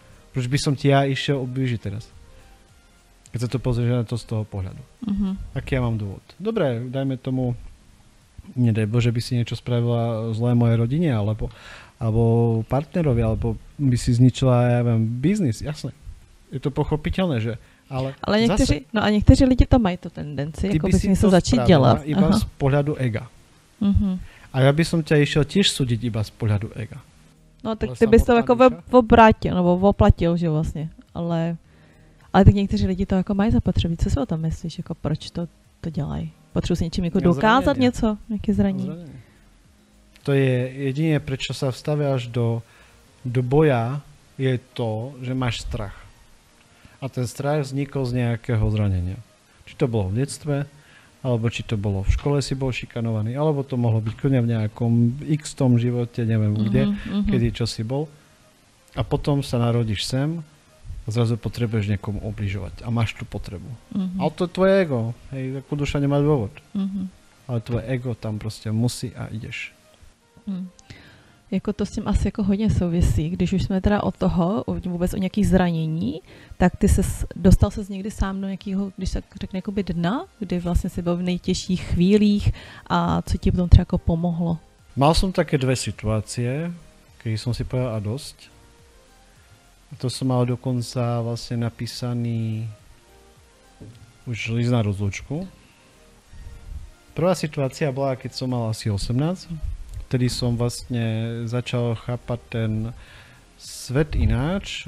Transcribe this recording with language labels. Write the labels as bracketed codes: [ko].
[sk] Proč by som ti ja išiel ublížiť teraz? Keď sa to pozrieš na to z toho pohľadu. Aký ja mám dôvod? Dobre, dajme tomu, nedaj Bože, by si niečo spravila zlé mojej rodine, alebo partnerovi, alebo by si zničila, ja viem, biznis, jasné. Je to pochopiteľné, že ale [cs] někteří lidi to mají tu tendenci, jako by si něco začít dělat. [sk] Iba z pohľadu ega. A ja by som ťa išiel tiež súdiť iba z pohľadu ega. [cs] No tak ty bys to jako obrátil, nebo oplatil, že vlastně. Ale tak někteří lidi to jako mají zapotřebí. Co si o tom myslíš, jako proč to dělají? Potřebuji si něčím jako dokázat něco, nějaké zranění? [sk] To je jediné, prečo sa vstaviaš do boja, je to, že máš strach. A ten strach vznikol z nejakého zranenia. Či to bolo v detstve, alebo či to bolo v škole si bol šikanovaný, alebo to mohlo byť kľudne v nejakom x tom živote, neviem kde, kedy čo si bol. A potom sa narodíš sem a zrazu potrebuješ niekomu obližovať. A máš tú potrebu. Ale to je tvoje ego. Hej, ako duša nemá dôvod. Ale tvoje ego tam proste musí a ideš. [cs] Jako to s tím asi jako hodně souvisí. Když už jsme teda od toho, vůbec o nějakých zranění, tak ty dostal ses někdy sám do nějakého, když se řekne jakoby dna, kdy vlastně si byl v nejtěžších chvílích a co ti potom třeba jako pomohlo? [sk] Mal som také dve situácie. kedy som si povedal a dosť. A to som mal dokonca vlastne napísaný už list na rozlúčku. Prvá situácia bola, keď som mal asi 18. Vtedy som vlastne začal chápať ten svet ináč.